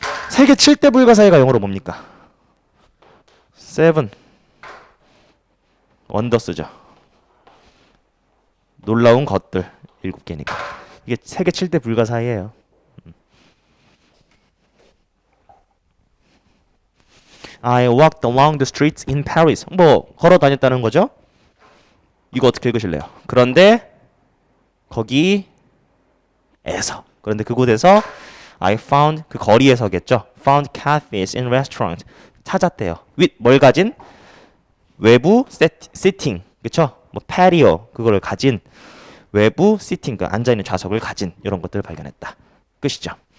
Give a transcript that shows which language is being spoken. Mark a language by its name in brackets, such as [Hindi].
[Korean] 세계 7대 불가사의가 영어로 뭡니까? 7. 원더스죠. 놀라운 것들 7개니까. 이게 세계 7대 불가사의예요. [English] I walked along the streets in Paris. [Korean] 뭐 걸어 다녔다는 거죠? 이거 어떻게 읽으실래요? 그런데 거기에서, 그런데 그곳에서 [English] I found, [Korean] 그 거리에서겠죠. [English] Found cafes and restaurants. [Korean] 찾았대요. [English] with [Korean] 뭘 가진? 외부 sitting, 그쵸? 뭐 patio 그거를 가진, 외부 sitting, 그 앉아있는 좌석을 가진 이런 것들을 발견했다. 끝이죠.